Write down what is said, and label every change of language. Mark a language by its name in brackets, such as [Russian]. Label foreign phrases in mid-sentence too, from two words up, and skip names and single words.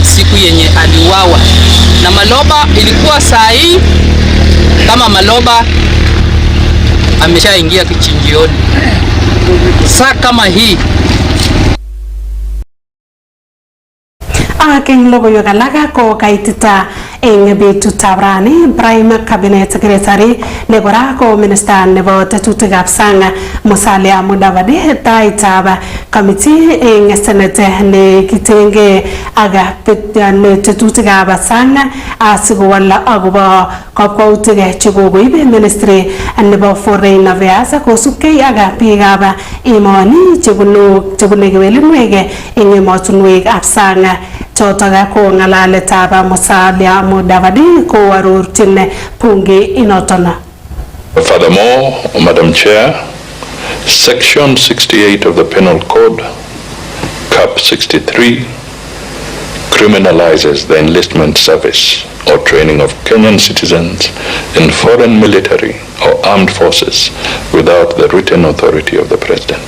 [Swahili] siku yenye aliuawa. Na Maloba ilikuwa saa hii kama Maloba ameshaingia kichinjioni. Saa kama hii [Kalenjin] Aking logoywek alak ko kaitita eng betutab rani [English] Prime Cabinet Secretary [Kalenjin] ne kora ko Minister nebo tetutikab sang Musalia Mudavadi taitab committee eng Senate ne kitenge aga tetutikab sang asikowal akobo kakwautik chekokoib Ministry nebo [English] Foreign Affairs [Kalenjin] kosubkei aga biikab emoni chebunu kewelinwek eng emotunwekab sang. Chotaga ko ng'alaletab Musalia Mudavadi ko arorchin bunge inotona. [English] Furthermore, Madam Chair, Section 68 of the Penal Code, Cap 63, criminalizes the enlistment service or training of Kenyan citizens in foreign military or armed forces without the written authority of the President.